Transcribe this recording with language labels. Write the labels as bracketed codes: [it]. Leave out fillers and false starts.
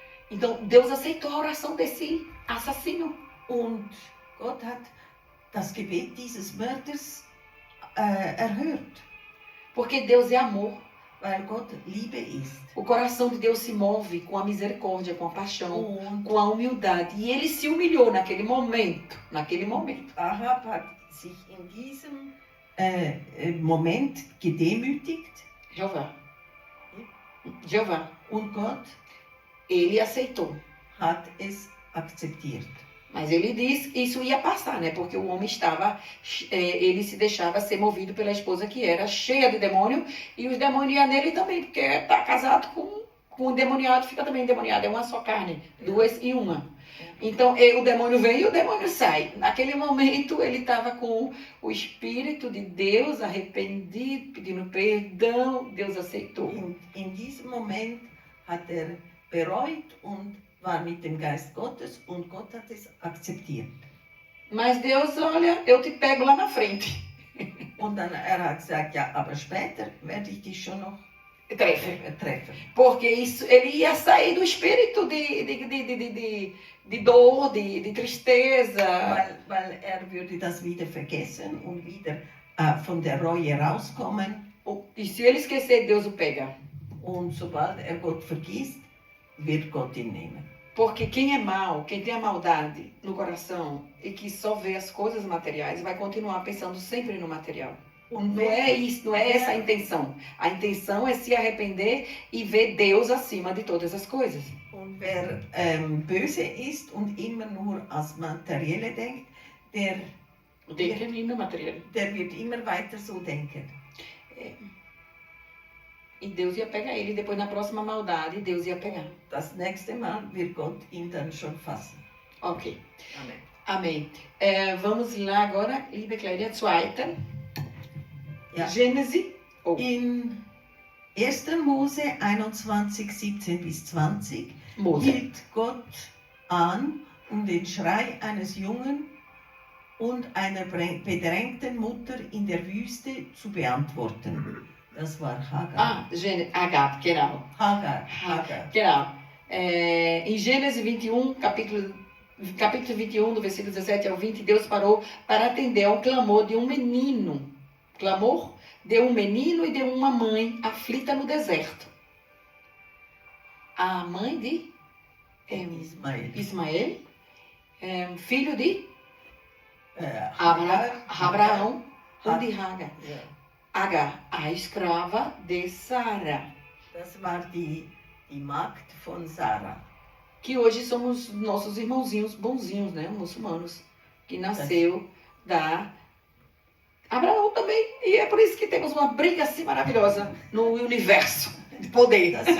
[pt] Então Deus aceitou a oração desse assassino. [de] Und Gott hat das Gebet dieses Mörders erhört, [pt] Porque Deus é amor. [de] weil Gott Liebe ist. [pt] O coração de Deus se move com a misericórdia, com a paixão, [de] Und [pt] com a humildade. E ele se humilhou naquele momento. Naquele momento. [de] Ahab hat sich in diesem Moment gedemütigt [pt] Jeová. [de] und Gott [pt] Ele aceitou. [de] hat es akzeptiert. [pt] Mas ele disse que isso ia passar, né? Porque o homem estava, ele se deixava ser movido pela esposa que era cheia de demônio. E os demônios iam nele também, porque está casado com o endemoniado, fica também endemoniado. É uma só carne, duas em uma. Então o demônio vem e o demônio sai. Naquele momento ele estava com o Espírito de Deus arrependido, pedindo perdão. Deus aceitou. [de] In diesem Moment hat bereut und war mit dem Geist Gottes und Gott hat es akzeptiert. [pt] Mas Deus, olha, eu te pego lá na frente. [de] Und dann hat gesagt, ja, aber später werde ich dich schon noch treffen. [pt] Porque isso, ele ia sair do espírito de dor, de tristeza. [de] Weil würde das wieder vergessen und wieder von der Reue rauskommen. [pt] E se ele esquecer, Deus o pega. [de] Und sobald Gott vergisst, wird Gott ihn nehmen. [pt] Porque quem é mau, quem tem a maldade no coração e que só vê as coisas materiais, vai continuar pensando sempre no material. Não é isso, não é essa a intenção. A intenção é se arrepender e ver Deus acima de todas as coisas. [de] Und wer böse ist und immer nur ans Materielle denkt, der wird immer weiter so denken. [pt] E Deus ia pegar ele. Depois, na próxima maldade, Deus ia pegar. [de] Das nächste Mal wird Gott ihn dann schon fassen. Ok. Amen. [pt] Amém. Vamos lá agora. [de] Liebe Claudia, zweite. Ja. [pt] Gênesis. Oh. [de] In 1. Mose 21, 17 bis 20 Mose. hielt Gott an, um den Schrei eines Jungen und einer bedrängten Mutter in der Wüste zu beantworten. Das war Hagar. Hagar, genau. Hagar. Genau. [pt] Em Gênesis 21, capítulo 21, do versículo 17 ao 20, Deus parou para atender ao clamor de um menino. Clamor de um menino e de uma mãe aflita no deserto. A mãe de Ismael, filho de Abraão [de] und [pt] de Hagar. [de] Ja. [pt] Hagar, a escrava de Sara. [de] Das war die Magd von Sarah. [pt] Que hoje somos nossos irmãozinhos bonzinhos, né? Muçulmanos. Que nasceu da Abraão também. E é por isso que temos uma briga assim maravilhosa no universo de poder.